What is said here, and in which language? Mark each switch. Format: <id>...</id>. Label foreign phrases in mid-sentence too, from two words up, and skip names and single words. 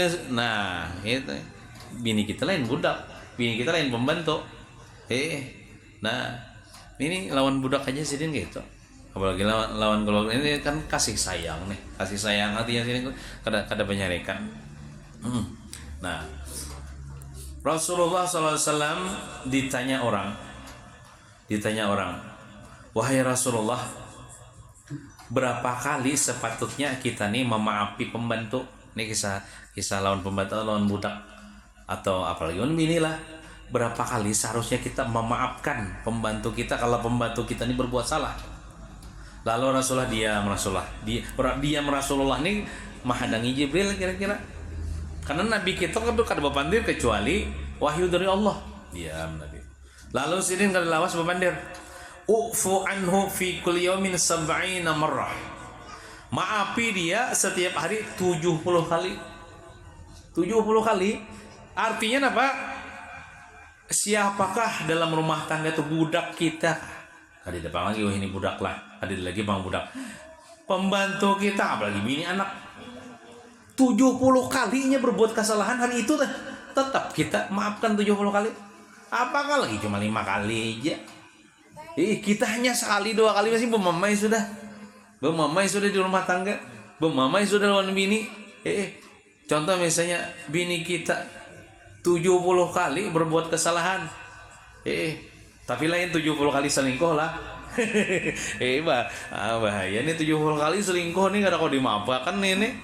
<bjn>Nah itu bini kita lain budak, bini kita lain pembantu. Nah ini lawan budak aja sih gitu. Apalagi lawan kalau ini kan kasih sayang nih, kasih sayang artinya sini kada penyarikan. Nah.</bjn> <id>Rasulullah SAW ditanya orang, wahai Rasulullah, berapa kali sepatutnya kita nih memaafi pembantu?</id> <bjn>Ini kisah lawan pembantu, lawan budak, atau apalagi inilah.</bjn> <id>Berapa kali seharusnya kita memaafkan pembantu kita kalau pembantu kita ini berbuat salah?</id> <bjn>Lalu Rasulullah diam Rasulullah ini menghadangi Jibril kira-kira. Karena Nabi kita kan kada bepandir kecuali wahyu dari Allah. Diam Nabi. Lalu Sidin kada lawas bepandir.</bjn> <ar>اعفوا عنه في كل يوم 70 مرة.</ar> <id>Maafi dia setiap hari 70 kali. 70 kali. Artinya apa? Siapakah dalam rumah tangga itu budak kita?</id> <bjn>Kada depan lagi ini budak lah. Ada lagi bang budak. Pembantu kita apalagi bini anak. 70 kalinya berbuat kesalahan hari itu tetap kita maafkan 70 kali. Apakah lagi cuma 5 kali aja? Kita hanya sekali 2 kali masih memamai sudah. Memamai sudah di rumah tangga. Memamai sudah lawan bini. Contoh misalnya bini kita 70 kali berbuat kesalahan. Tapi lain 70 kali selingkuh lah. Bahaya nih 70 kali selingkuh nih kada kau dimaafkan nih.</bjn>